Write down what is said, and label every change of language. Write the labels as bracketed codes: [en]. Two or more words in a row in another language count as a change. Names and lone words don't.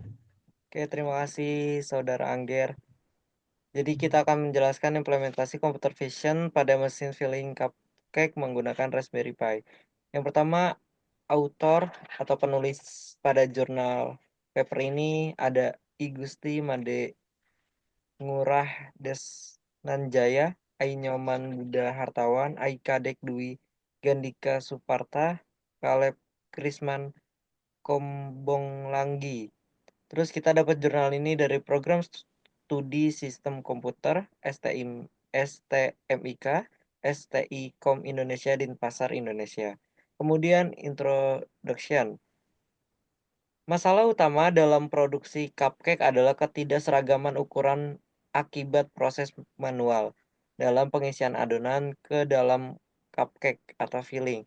[id] Oke, terima kasih Saudara Angger. Jadi kita akan menjelaskan implementasi [en] computer vision [id] pada mesin [en] filling cupcake [id] menggunakan Raspberry Pi. Yang pertama, author atau penulis pada jurnal paper ini ada I Gusti Made Ngurah Desnanjaya, Ai Nyoman Buddha Hartawan, Ai Kadek Dwi Gandika Suparta, Kaleb Krisman Kombonglanggi. Terus kita dapat jurnal ini dari program studi sistem komputer STMIK, STIKOM Indonesia Denpasar Indonesia. Kemudian introduction. Masalah utama dalam produksi cupcake adalah ketidakseragaman ukuran akibat proses manual dalam pengisian adonan ke dalam cupcake atau filling.